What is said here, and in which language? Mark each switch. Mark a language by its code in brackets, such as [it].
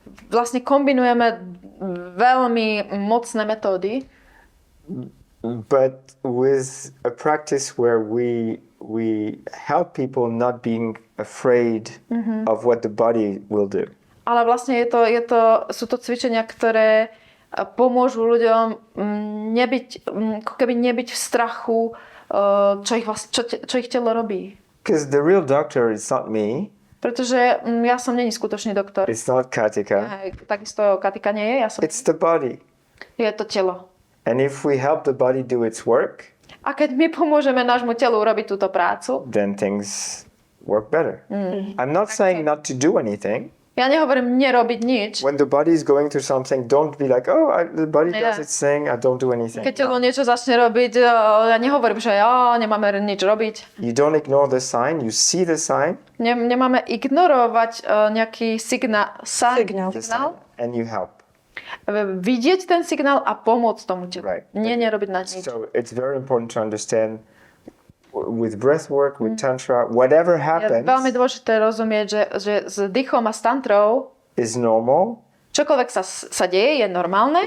[sk] vlastne kombinujeme veľmi mocné metódy, [en] but with a practice where we help people not being afraid of what the body will do. [sk] ale vlastne sú to cvičenia, ktoré pomôžu ľuďom nebyť v strachu, čo ich telo robí. [en] Because the real doctor is not me. [sk] Pretože ja som není skutočný doktor. [en] It's not Katika. [sk] Takisto Katika nie je, ja som... [en] It's the body. [sk] Je to telo. [en] And if we help the body do its work, [sk] A keď my pomôžeme nášmu telu urobiť túto prácu, [en] then things work better. I'm not saying not to do anything. [sk] ja nehovorím nerobiť nič. [en] When the body is going through something, don't be like, the body does its thing, I don't do anything. [sk] Keď telo niečo začne robiť, ja nehovorím, že nemáme nič robiť. [en] You don't ignore the sign, you see the sign. [sk] Nemáme ignorovať nejaký signál. [en] And you help. [sk] Vidieť ten signál a pomôcť tomu telu. [en] Right. [sk] Nie nerobiť na nič. [en] So it's very important to understand with breath work, with Tantra, whatever happens [sk] Je veľmi dôležité rozumieť, že s dýchom a s tantrou [en] is normal. [sk] čokoľvek sa deje, je normálne.